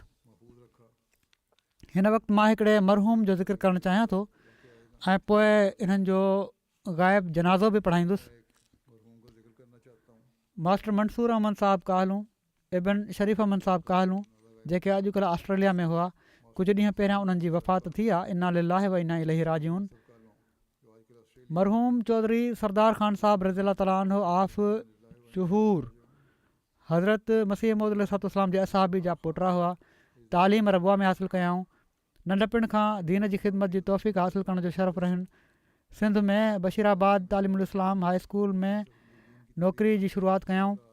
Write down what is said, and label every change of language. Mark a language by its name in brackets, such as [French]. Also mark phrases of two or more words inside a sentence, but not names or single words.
[Sindhi] हिन वक़्तु मां हिकिड़े मरहूम जो ज़िक्र करणु चाहियां थो ऐं पोइ इन्हनि जो ग़ाइब जनाज़ो बि पढ़ाईंदुसि। मास्टर मंसूर अहमद साहब काहलूं, इब्न शरीफ़ अहमद साहब काहलूं, जेके अॼुकल्ह ऑस्ट्रेलिया में हुआ, कुझु ॾींहं पहिरियां उन्हनि जी वफ़ात थी आहे। [Arabic] إنا لله و إنا إليه راجعون. [Sindhi] मरहूम चौधरी सरदार ख़ान साहब [Arabic] رضي الله تعالى عنه [Sindhi] आफ़ जुहूर हज़रत मसीह मौद अलैहिस्सलाम जे असहाबी जा पोटरा हुआ। तालीम रबुआ में हासिलु कयाऊं। नंढपण खां दीन जी ख़िदमत जी तौफ़ीक़ हासिलु करण जो शरफ़ रहनि। सिंध में बशीराबाद तालीमुल इस्लाम हाई स्कूल में नौकिरी जी शुरूआति कयाऊं।